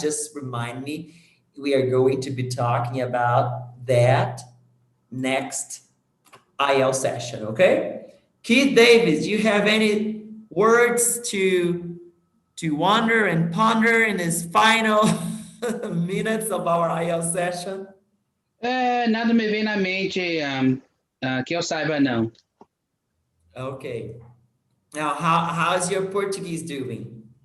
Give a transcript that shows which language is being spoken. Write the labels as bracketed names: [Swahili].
[English] Just remind me, we are going to be talking about that next IL session, okay? Keith Davis, you have any words to wonder and ponder in this final minutes of our IL session? [Portuguese] Nada me vem na mente que eu saiba, não. [English] Okay. Now, how's your Portuguese doing?